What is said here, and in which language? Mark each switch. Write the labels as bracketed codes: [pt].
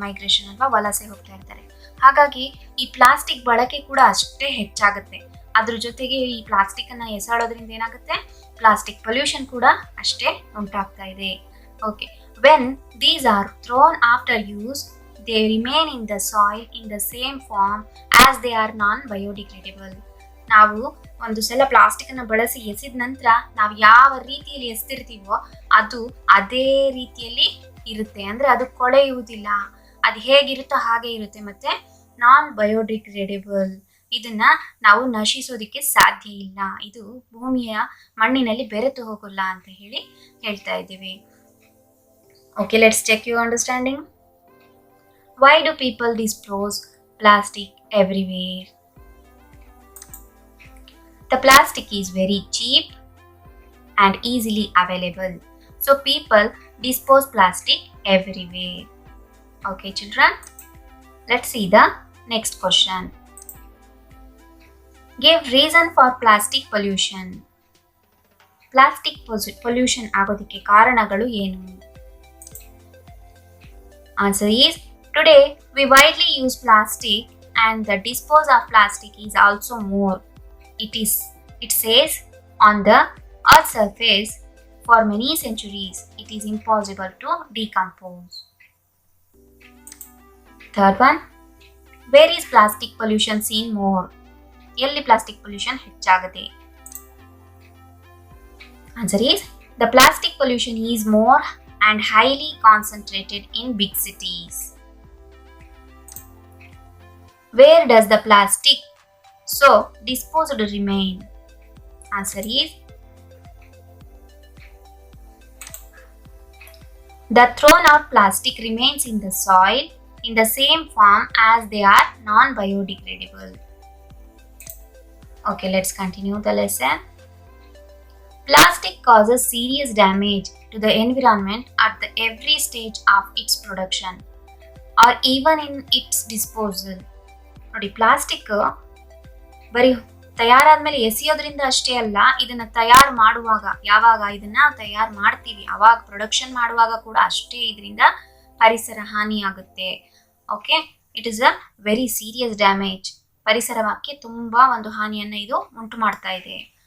[kn] Migration ಅಲ್ವಾ, ವಲಸೆ ಹೋಗ್ತಾ ಇರ್ತಾರೆ. ಹಾಗಾಗಿ ಈ ಪ್ಲಾಸ್ಟಿಕ್ ಬಳಕೆ ಕೂಡ ಅಷ್ಟೇ ಹೆಚ್ಚಾಗುತ್ತೆ. ಅದ್ರ ಜೊತೆಗೆ ಈ ಪ್ಲಾಸ್ಟಿಕ್ ಅನ್ನ ಎಸಾಡೋದ್ರಿಂದ ಏನಾಗುತ್ತೆ, ಪ್ಲಾಸ್ಟಿಕ್ ಪೊಲ್ಯೂಷನ್ ಕೂಡ ಅಷ್ಟೇ ಉಂಟಾಗ್ತಾ ಇದೆ. Okay, [en] When these are thrown after use they remain in the soil in the same form as they are non-biodegradable. [kn] ನಾವು ಒಂದು ಸಲ ಪ್ಲಾಸ್ಟಿಕನ್ನು ಬಳಸಿ ಎಸೆದ ನಂತರ ನಾವು ಯಾವ ರೀತಿಯಲ್ಲಿ ಎಸ್ತಿರ್ತೀವೋ ಅದು ಅದೇ ರೀತಿಯಲ್ಲಿ ಇರುತ್ತೆ. ಅಂದರೆ ಅದು ಕೊಳೆಯುವುದಿಲ್ಲ, ಅದು ಹೇಗಿರುತ್ತೋ ಹಾಗೆ ಇರುತ್ತೆ. ಮತ್ತು ನಾನ್ ಬಯೋಡಿಗ್ರೇಡೇಬಲ್, ಇದನ್ನ ನಾವು ನಶಿಸೋದಕ್ಕೆ ಸಾಧ್ಯ ಇಲ್ಲ, ಇದು ಭೂಮಿಯ ಮಣ್ಣಿನಲ್ಲಿ ಬೆರೆತು ಹೋಗಲ್ಲ ಅಂತ ಹೇಳ್ತಾ ಇದ್ದೀವಿ. [en] Okay, let's check your understanding. Why do people dispose plastic everywhere? The plastic is very cheap and easily available. So people dispose plastic everywhere. Okay, children. Let's see the next question. Give reason for plastic pollution. [kn] Plastic pollution ಆಗೋದಕ್ಕೆ ಕಾರಣಗಳು ಏನು? [en] Answer is, today we widely use plastic and the dispose of plastic is also more. It says on the earth's surface for many centuries it is impossible to decompose. Third one, where is plastic pollution seen more? [kn] ಎಲ್ಲಿ plastic pollution ಹೆಚ್ಚಾಗುತ್ತೆ? [en] Answer is, the plastic pollution is more and highly concentrated in big cities. Where does the plastic so disposed remain? Answer is, the thrown out plastic remains in the soil in the same form as they are non-biodegradable. Okay, let's continue the lesson. Plastic causes serious damage to the environment at every stage of its production or even in its disposal. [kn] ನೋಡಿ, plastic ಬರೀ ತಯಾರಾದ್ಮೇಲೆ ಎಸೆಯೋದ್ರಿಂದ ಅಷ್ಟೇ ಅಲ್ಲ, ಇದನ್ನ ತಯಾರು ಮಾಡುವಾಗ, ಯಾವಾಗ ಇದನ್ನ ತಯಾರು ಮಾಡ್ತೀವಿ ಅವಾಗ ಪ್ರೊಡಕ್ಷನ್ ಮಾಡುವಾಗ ಕೂಡ ಅಷ್ಟೇ ಇದರಿಂದ ಪರಿಸರ ಹಾನಿ ಆಗುತ್ತೆ. Okay, [en] It is a very serious damage. [kn] ಪರಿಸರಕ್ಕೆ ತುಂಬಾ ಒಂದು ಹಾನಿಯನ್ನ ಇದು ಉಂಟು ಮಾಡ್ತಾ ಇದೆ.